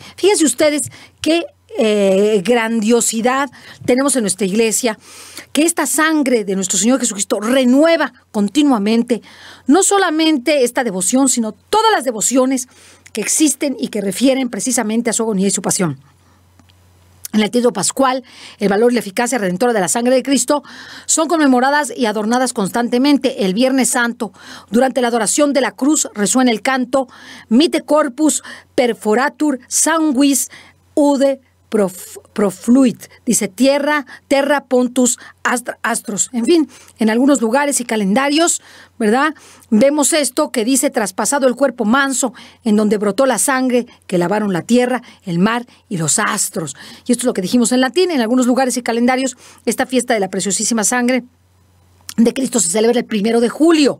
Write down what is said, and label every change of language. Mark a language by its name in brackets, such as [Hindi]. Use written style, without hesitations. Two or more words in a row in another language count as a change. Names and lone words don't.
[Spanish] Fíjense ustedes qué grandiosidad tenemos en nuestra Iglesia, que esta sangre de nuestro Señor Jesucristo renueva continuamente, no solamente esta devoción, sino todas las devociones que existen y que refieren precisamente a su agonía y su pasión. En el Tríduo Pascual, el valor y la eficacia redentora de la sangre de Cristo son conmemoradas y adornadas constantemente. El Viernes Santo, durante la adoración de la cruz, resuena el canto [Latin] Mite corpus perforatur sanguis ude profluit, dice terra pontus astros. [Spanish] En fin, en algunos lugares y calendarios, ¿verdad?, vemos esto que dice: traspasado el cuerpo manso, en donde brotó la sangre que lavaron la tierra, el mar y los astros. Y esto es lo que dijimos en latín. En algunos lugares y calendarios, esta fiesta de la preciosísima sangre de Cristo se celebra el 1 de julio.